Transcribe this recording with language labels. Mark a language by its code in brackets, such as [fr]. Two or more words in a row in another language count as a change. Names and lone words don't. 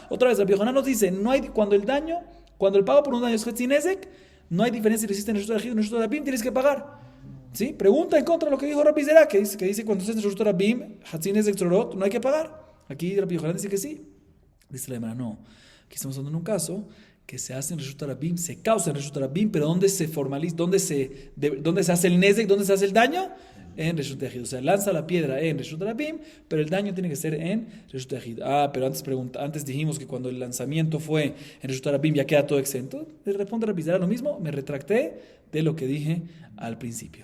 [es] Otra vez, Rabbi Yohanan nos dice, cuando el pago por un daño es [he] חצי נזק, [es] no hay diferencia si existe en [he] רשות יחיד [es] o en [he] רשות הרבים, [es] tienes que pagar. ¿Sí? Pregunta en contra de lo que dijo Rabbi Zera, que dice cuando estés en [he] רשות הרבים, חצי נזק צרורות, [es] no hay que pagar. Aquí Rabbi Yohanan dice que sí. Dice la hermana, no. Aquí estamos hablando en un caso que se hace en [he] רשות הרבים, [es] se causa en [he] רשות הרבים, [es] pero ¿dónde se formaliza? ¿Dónde se hace el nezek? ¿Dónde se hace el daño? En [he] רשות יחיד. [es] O sea, lanza la piedra en [he] רשות הרבים, [es] pero el daño tiene que ser en [he] רשות יחיד. [es] Pero antes dijimos que cuando el lanzamiento fue en [he] רשות הרבים [es] ya queda todo exento. Le responde Rabbi Zera lo mismo, me retracté de lo que dije al principio.